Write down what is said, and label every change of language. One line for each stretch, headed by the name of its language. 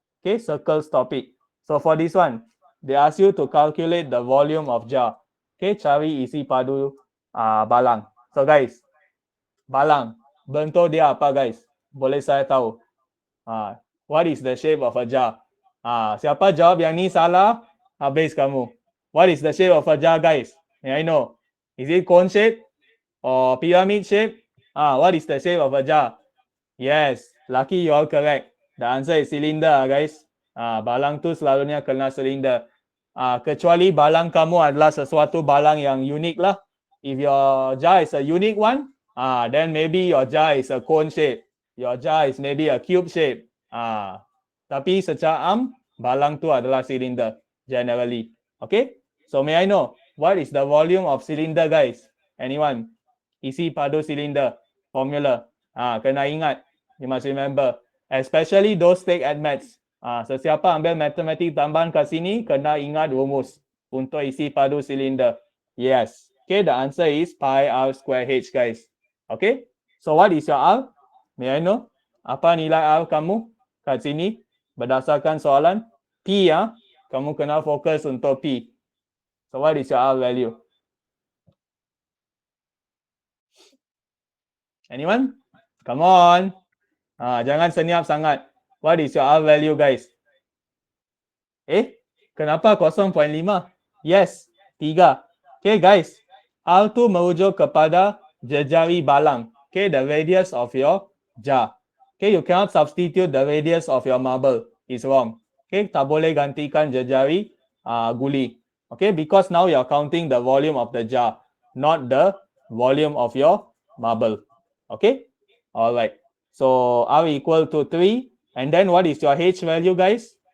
English: Okay, circles topic. So for this one, they ask you to calculate the volume of jar.
Malay: Okay, cari isi padu balang. So guys, balang, bentuk dia apa guys? Boleh saya tahu?
English: What is the shape of a jar?
Malay: Siapa jawab yang ni salah, habis kamu.
English: What is the shape of a jar, guys? May I know? Is it cone shape or pyramid shape? What is the shape of a jar? Yes, lucky you all correct. The answer is cylinder, guys.
Malay: Balang tu selalunya kena cylinder. Kecuali balang kamu adalah sesuatu balang yang unik lah.
English: If your jar is a unique one, then maybe your jar is a cone shape. Your jar is maybe a cube shape.
Malay: Tapi secara balang tu adalah
English: cylinder generally. Okay? So may I know what is the volume of cylinder, guys? Anyone?
Malay: Isi padu
English: cylinder formula.
Malay: Kena ingat.
English: You must remember. Especially those take at maths.
Malay: Sesiapa ambil matematik tambahan kat sini, kena ingat rumus untuk isi padu cylinder. Yes.
English: Okay, the answer is pi r square h, guys. Okay? So what is your r? May I know?
Malay: Apa nilai r kamu kat sini? Berdasarkan soalan. P ya. Kamu kena fokus untuk P.
English: So what is your R value? Anyone? Come on.
Malay: Jangan senyap sangat.
English: What is your R value, guys? Kenapa 0.5? Yes, 3. Okay, guys.
Malay: R tu merujuk kepada jejari balang.
English: Okay, the radius of your jar. Okay, you cannot substitute the radius of your marble. It's wrong.
Malay: Okay, tak boleh gantikan jejari guli.
English: Okay, because now you're counting the volume of the jar, not the volume of your marble. Okay, alright. So R equal to 3. And then what is your H value, guys?